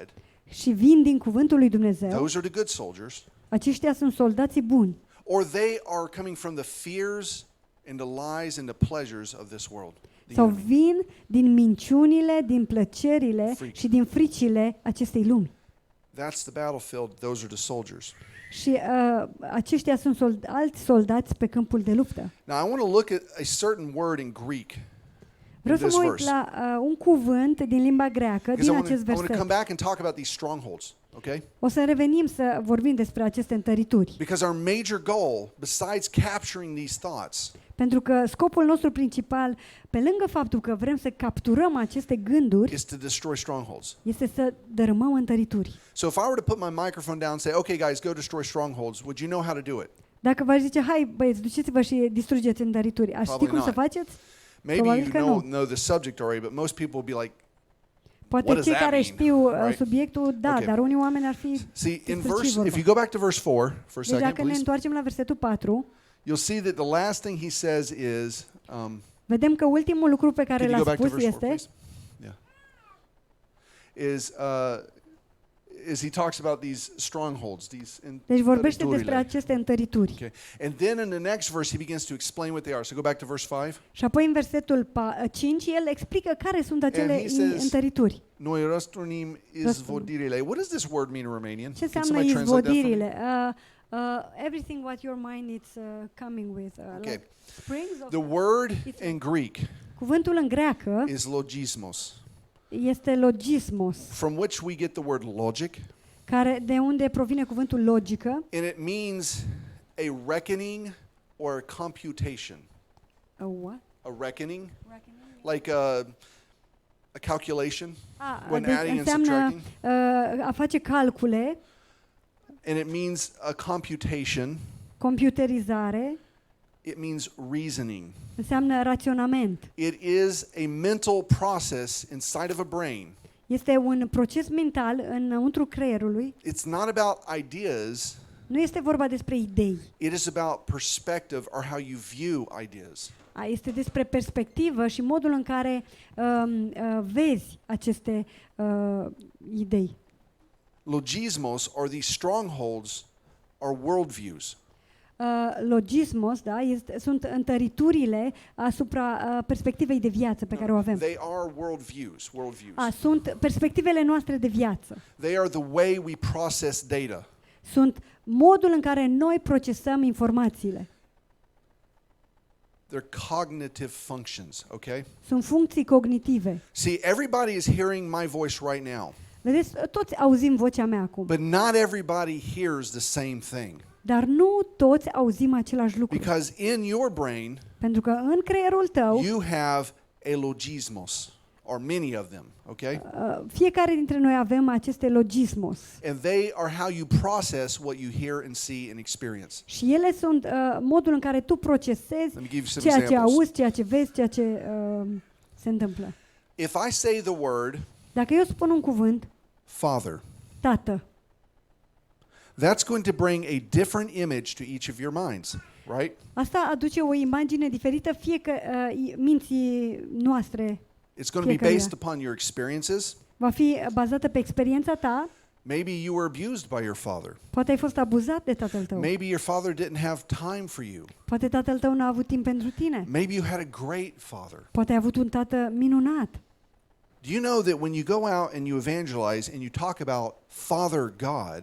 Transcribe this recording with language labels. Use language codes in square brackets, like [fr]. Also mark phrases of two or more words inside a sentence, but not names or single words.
[ro] și vin din cuvântul lui Dumnezeu. [en] Those are the good soldiers. [ro] Aceștia sunt soldații buni. [en] Or they are coming from the fears and the lies and the pleasures of this world. The [ro] Sau [en] enemy. [ro] vin din minciunile, din plăcerile Frici. și din fricile acestei lumi. [en] That's the battlefield. Those are the soldiers. [ro] Și aceștia sunt alți soldați pe câmpul de luptă. [en] Now I want to look at a certain word in Greek. [ro] Vreau [en] in [ro] să [en] this [ro] mă uit [en] verse. [ro] la un cuvânt din limba greacă, [en] Because [ro] din [en] I [ro] acest [en] want to come [ro] verset. [en] back and talk about these strongholds, okay? [ro] O să revenim să vorbim despre aceste întărituri. [en] Because our major goal, besides capturing these thoughts, [ro] Pentru că scopul nostru principal, pe lângă faptul că vrem să capturăm aceste gânduri, [en] is to destroy strongholds. [ro] este să dărâmăm întărituri. [en] So if I were to put my microphone down and say, okay, guys, go destroy strongholds, would you know how to do it? [ro] Dacă v-aș zice, hai băieți, duceți-vă și distrugeți întărituri, aș ști [en] Probably [ro] cum să [en] not. [ro] faceți? [en] Maybe [ro] Probabil [en] you [ro] că [en] know the subject already, but most people would be like, [ro] Poate [en] What does [ro] cei [en] that [ro] care [en] mean? [ro] știu [en] Right? [ro] subiectul, da, [en] Okay. [ro] dar unii oameni ar fi [en] see, in [ro] despre ce [en] verse, [ro] vorba. [en] if you go back to verse 4 for a [ro] Deci [en] second, [ro] dacă ne [en] please, [ro] întoarcem la versetul 4, [en] you'll see that the last thing he says is, [ro] vedem că ultimul lucru pe care [en] can you [ro] l-a [en] go back to [ro] spus [en] verse 4, [ro] este, [en] please? Yeah. Is he talks about these strongholds, these [ro] deci vorbește despre întăriturile. aceste întărituri. [en] Okay. And then in the next verse, he begins to explain what they are. So go back to verse 5. [ro] Și apoi în versetul 5, el explică care sunt acele [en] he says- [ro] întărituri. Noi răstrunim izvodirile. [en] What does this word mean in Romanian? [ro] Ce [en] Can [ro] înseamnă [en] somebody translate that for me? [ro] izvodirile? [en] Everything what your mind is coming with. Okay. Like springs of... The word It's- in Greek [ro] Cuvântul în greacă [en] is logismos, [ro] este logismos, [en] from which we get the word logic, [ro] care de unde provine cuvântul logică. [en] and it means a reckoning or a computation. A what? A reckoning, like a calculation, when [ro] Deci [en] adding and [ro] înseamnă [en] subtracting. [ro] a face calcule, [en] And it means a computation. [ro] computerizare, [en] It means reasoning. [ro] înseamnă raționament. [en] It is a mental process inside of a brain. [ro] Este un proces mental înăuntru creierului. [en] It's not about ideas. [ro] Nu este vorba despre idei. [en] It is about perspective or how you view ideas. [ro] Este despre perspectivă și modul în care vezi aceste idei. [en] Logismos, or these strongholds, are worldviews. [ro] Logismos, da, sunt întăriturile asupra perspectivei de viață pe care o avem. [en] They are worldviews. [ro] Sunt perspectivele noastre de viață. [en] They are the way we process data. [ro] Sunt modul în care noi procesăm informațiile. [en] They're cognitive functions, okay? [ro] Sunt funcții cognitive. [en] See, everybody is hearing my voice right now, [ro] Vedeți, toți auzim vocea mea acum, [en] but not everybody hears the same thing. [ro] dar nu toți auzim același lucru. [en] Because in your brain, [ro] Pentru că în creierul tău, [en] you have a logismos, or many of them, okay? [ro] fiecare dintre noi avem aceste logismos. [en] And they are how you process what you hear and see and experience. [ro] Și ele sunt modul în care tu procesezi [en] Let me give you some [ro] ceea ce [en] examples. [ro] auzi, ceea ce vezi, ceea ce se întâmplă. [en] If I say the word [ro] Dacă eu spun un cuvânt, [en] Father, [ro] tată, [en] that's going to bring a different image to each of your minds, right? [ro] asta aduce o imagine diferită minții noastre. [en] It's going to be [ro] Fiecăruia. [en] based upon your experiences. [ro] Va fi bazată pe experiența ta. [en] Maybe you were abused by your father. [ro] Poate ai fost abuzat de tatăl tău. [en] Maybe your father didn't have time for you. [ro] Poate tatăl tău n-a avut timp pentru tine. [en] Maybe you had a great father. [ro] Poate ai avut un tată minunat. [en] Do you know that when you go out and you evangelize and you talk about Father God,